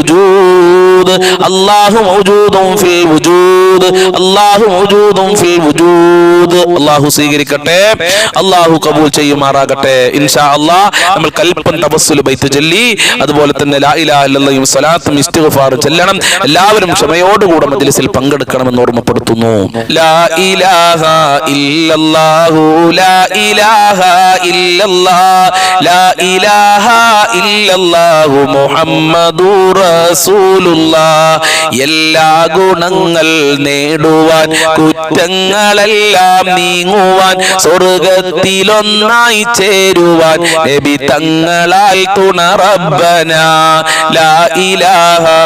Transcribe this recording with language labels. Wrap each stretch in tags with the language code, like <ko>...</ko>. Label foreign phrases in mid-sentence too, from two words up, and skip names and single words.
<ar>الوجود الله موجود في الوجود</ar> <ml>الله موجود في الوجود അല്ലാഹു സ്വീകരിക്കട്ടെ അല്ലാഹു കബൂൽ ചെയ്യുമാറാകട്ടെ</ml> <ar>إن شاء الله</ar> <ml>നമ്മൾ കൽപ്പൻ തവസ്സുൽ ബൈത്ത് ചൊല്ലി അതുപോലെ തന്നെ</ml> <ar>لا إله</ar> <ml>ഇല്ലല്ലാഹും സ്വലാത്തും ഇസ്തിഗ്ഫാറും ചൊല്ലണം എല്ലാവരും ക്ഷമയോടുകൂടെ മജ്ലിസിൽ പങ്കെടുക്കണമെന്ന് ഓർമ്മപ്പെടുത്തുന്നു ലാ ഇലാഹ</ml> <ar>إلا الله لا إله إلا الله لا إله إلا الله محمد رسول الله</ar> <ml>എല്ലാ ഗുണങ്ങൾ നേടുവാൻ കുറ്റങ്ങളെല്ലാം നീങ്ങുവാൻ സ്വർഗ്ഗത്തിലൊന്നായി ചേരുവാൻ നബി തങ്ങളാൽ തുണ</ml> <ar>ربنا لا إله</ar>